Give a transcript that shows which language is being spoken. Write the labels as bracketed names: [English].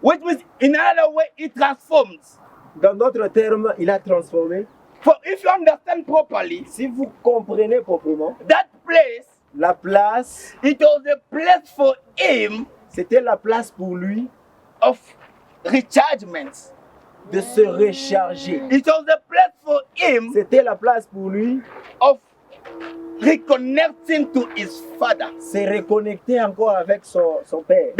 [English] Which means in another way, he transformed. [French] Dans d'autres termes, il a transformé. [English] For if you understand properly, [French] Si vous comprenez proprement, [English] that place, [French] la place, [English] it was a place for him [French] c'était la place pour lui [English] of rechargement. [French] de se recharger. [English] It was a place for him [French] C'était la place pour lui [English] of reconnecting to his father. [French] se reconnecter encore avec son père.